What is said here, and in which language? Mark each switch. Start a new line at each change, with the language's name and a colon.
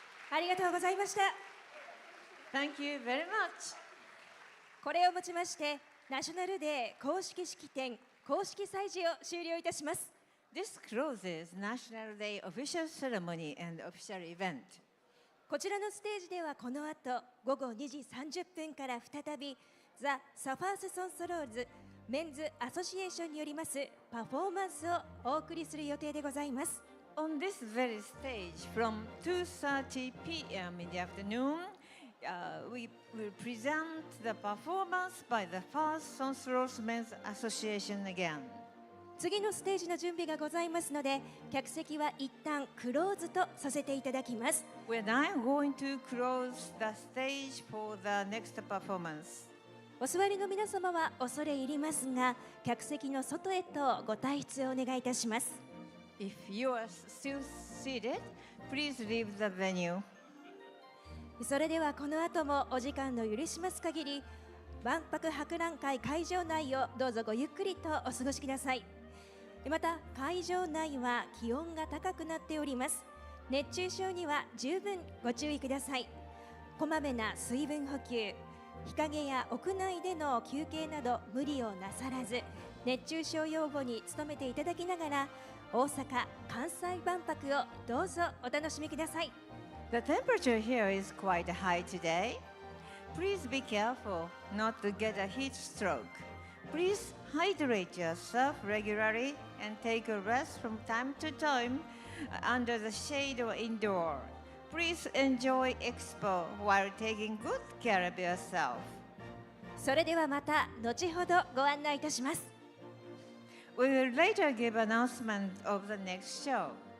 Japanese: ありがとうございました。
English: Thank you very much.
Japanese: これをもちましてナショナルデー公式式典公式祭事を終了いたします。
English: This closes National Day official ceremony and official event.
Japanese: こちらのステージではこの後午後2時30分から再びザ・サファース・ソンソローズメンズアソシエーションによりますパフォーマンスをお送りする予定でございます。
English: On this very stage, from 2:30 p.m. in the afternoon, we will present the performance by the first Sonsoros Men's Association again.
Japanese: 次のステージの準備がございますので客席は一旦クローズとさせていただきます。
English: We're now going to close the stage for the next performance.
Japanese: お座りの皆様は恐れ入りますが客席の外へとご退出をお願いいたします。
English: If you are still seated, please leave the venue.
Japanese: それではこの後もお時間の許します限り万博博覧会会場内をどうぞごゆっくりとお過ごしください。また会場内は気温が高くなっております。熱中症には十分ご注意ください。こまめな水分補給、日陰や屋内での休憩など無理をなさらず熱中症予防に努めていただきながら大阪・関西万博をどうぞお楽しみください。
English: The temperature here is quite high today. Please be careful not to get a heat stroke. Please hydrate yourself regularly and take a rest from time to time under the shade or indoor. Please enjoy Expo while taking good care of yourself.
Japanese: それではまた後ほどご案内いたします。
English: We will later give announcement of the next show.